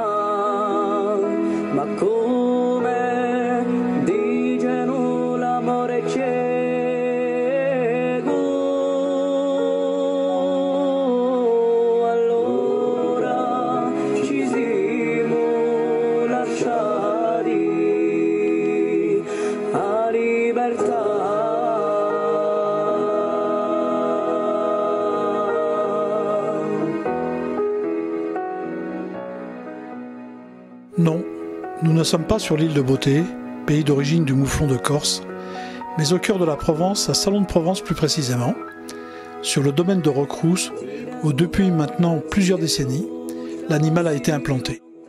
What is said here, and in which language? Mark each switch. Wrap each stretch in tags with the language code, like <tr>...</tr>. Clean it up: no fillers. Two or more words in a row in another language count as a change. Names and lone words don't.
<it>Ma come dicono l'amore è cieco, allora ci siamo lasciati a libertà.</it> <fr>Non. Nous ne sommes pas sur l'île de Beauté, pays d'origine du mouflon de Corse, mais au cœur de la Provence, à Salon de Provence plus précisément, sur le domaine de Roquerousse, où depuis maintenant plusieurs décennies, l'animal a été implanté.</fr>